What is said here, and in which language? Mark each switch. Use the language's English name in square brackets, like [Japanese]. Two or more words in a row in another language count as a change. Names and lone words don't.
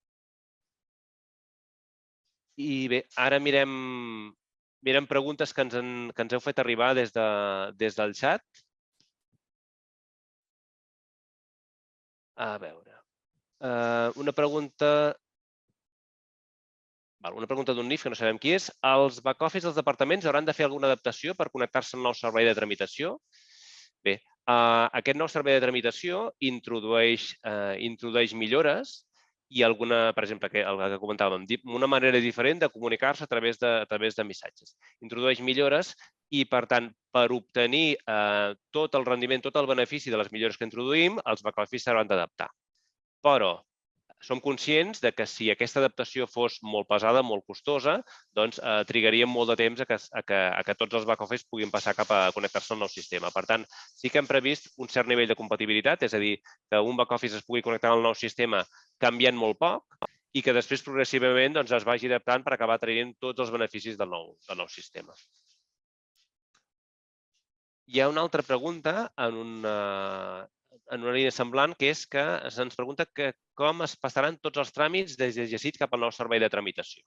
[Catalan] I bé, ara mirem preguntes que ens heu fet arribar des del xat. A veure, una pregunta d'un NIF, que no sabem qui és. Els back-office dels departaments hauran de fer alguna adaptació per connectar-se al nou servei de tramitació? Bé, aquest nou servei de tramitació introdueix millores i alguna, per exemple, el que comentàvem, una manera diferent de comunicar-se a través de missatges. Introdueix millores i, per tant, per obtenir tot el rendiment, tot el benefici de les millores que introduïm, els back-office s'hauran d'adaptar. Però som conscients que si aquesta adaptació fos molt pesada, molt costosa, doncs trigaríem molt de temps a que tots els back-office puguin passar cap a connectar-se al nou sistema. Per tant, sí que hem previst un cert nivell de compatibilitat, és a dir, que un back-office es pugui connectar al nou sistema canviant molt poc i que després progressivament es vagi adaptant per acabar traient tots els beneficis del nou sistema. Hi ha una altra pregunta en una línia semblant, que és que se'ns pregunta com es passaran tots els tràmits des de GSIT cap al nou servei de tramitació.